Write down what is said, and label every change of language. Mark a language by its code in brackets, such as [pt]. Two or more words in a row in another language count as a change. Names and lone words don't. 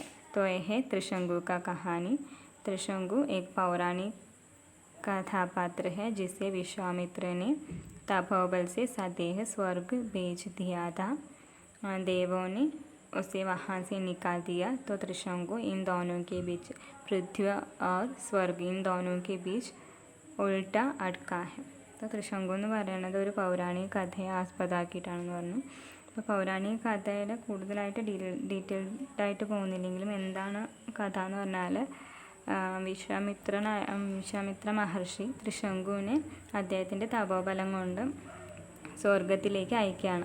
[hi] तो यह है त्रिशंकु का कहानी. त्रिशंकु एक पौराणिक कथापात्र है, जिसे विश्वामित्र ने तपोबल से स्वदेह स्वर्ग भेज दिया था, देवों ने उसे वहाँ से निकाल दिया. तो त्रिशंकु इन दोनों के बीच, पृथ्वी और स्वर्ग, इन दोनों के बीच उल्टा अटका है. [ml] तो त्रिशंकु എന്ന് പറയുന്നത് ഒരു പൗരാണിക കഥയെ ആസ്പദമാക്കിയിട്ടാണെന്ന് പറഞ്ഞു. അപ്പോൾ പൗരാണിക കഥയിൽ കൂടുതലായിട്ട് ഡീറ്റെയിൽഡായിട്ട് പോകുന്നില്ലെങ്കിലും എന്താണ് കഥ എന്ന് പറഞ്ഞാൽ, വിശ്വാമിത്ര മഹർഷി ത്രിശങ്കുവിനെ അദ്ദേഹത്തിൻ്റെ തപോബലം കൊണ്ട് സ്വർഗത്തിലേക്ക് അയക്കുകയാണ്.